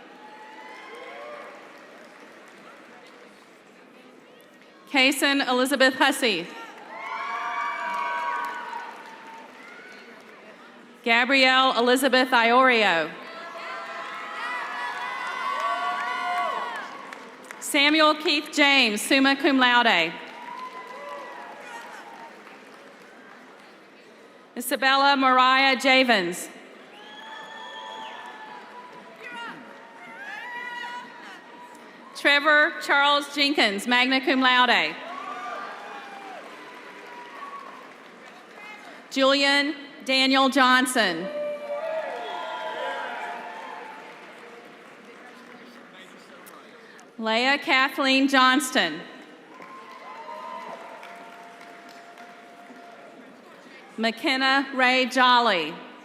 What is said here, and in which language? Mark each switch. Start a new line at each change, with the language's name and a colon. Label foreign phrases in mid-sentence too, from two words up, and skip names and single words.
English: Kaysen Elizabeth Hussey. Gabrielle Elizabeth Iorio. Samuel Keith James,
Latin: summa cum laude.
English: Isabella Mariah Javens. Trevor Charles Jenkins,
Latin: magna cum laude.
English: Julian Daniel Johnson. Leah Kathleen Johnston. McKenna Ray Jolly.